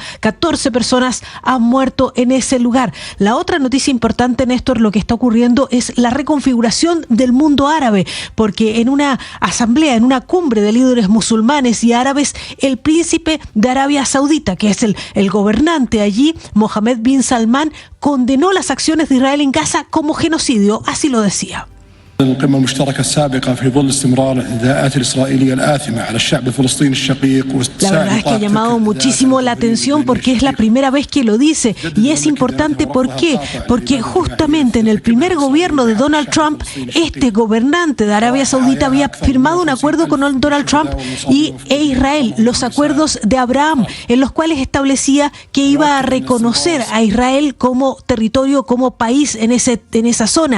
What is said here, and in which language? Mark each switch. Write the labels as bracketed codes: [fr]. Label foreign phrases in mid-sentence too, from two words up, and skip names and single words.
[es] 14 personas han muerto en ese lugar. La otra noticia importante, Néstor, lo que está ocurriendo es la reconfiguración del mundo árabe, porque en una asamblea, en una cumbre de líderes musulmanes y árabes, el príncipe de Arabia Saudita, que es el gobernante allí, Mohammed bin Salman, condenó las acciones de Israel en Gaza como genocidio, así lo decía. [ar] القمة المشتركة السابقة في ظل استمرار الاعتداءات الإسرائيلية الآثمة على الشعب الفلسطيني الشقيق. [es] La verdad es que ha llamado muchísimo la atención porque es la primera vez que lo dice y es importante. ¿Por qué? Porque justamente en el primer gobierno de Donald Trump, este gobernante de Arabia Saudita había firmado un acuerdo con Donald Trump e Israel, los acuerdos de Abraham, en los cuales establecía que iba a reconocer a Israel como territorio, como país en esa zona.